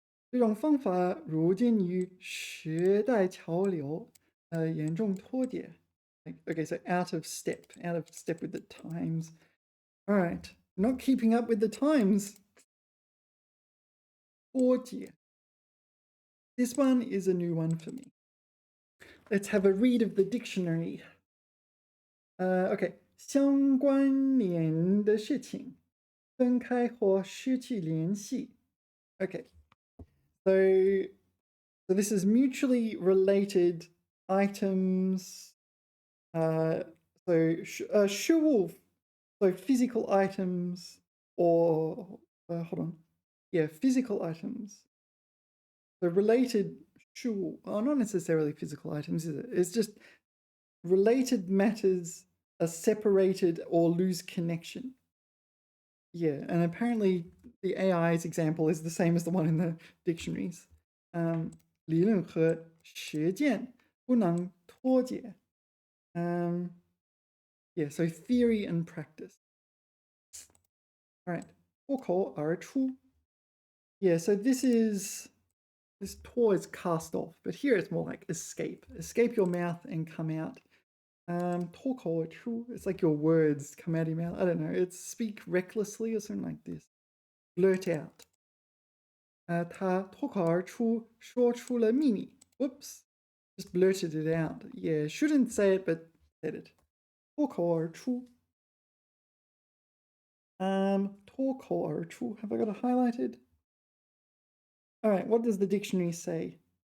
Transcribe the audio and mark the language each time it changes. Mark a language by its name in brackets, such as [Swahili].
[Chinese] 这种方法如今与时代潮流严重脱节. [English] Okay, so out of step with the times. All right, not keeping up with the times. [Chinese] 脱节. [English] This one is a new one for me. Let's have a read of the dictionary. [Chinese] Okay, 相关联的事情，分开或失去联系. [English] Okay, so this is mutually related items. 事物, so physical items or hold on, yeah, physical items. So related 事物, not necessarily physical items, is it? It's just related matters are separated or lose connection. Yeah, and apparently the AI's example is the same as the one in the dictionaries. [Chinese] 理论和实践不能脱节. [English] Yeah, so theory and practice. All right, 脱口而出. Yeah, so this tour is cast off, but here it's more like escape. Escape your mouth and come out. 脱口而出, it's like your words come out of your mouth. I don't know, it's speak recklessly or something like this. Blurt out. [Chinese] 他脱口而出说出了秘密. [English] Whoops, just blurted it out. Yeah, shouldn't say it, but said it. [Chinese] 脱口而出. [English] 脱口而出.Have I got it highlighted? All right, what does the dictionary say?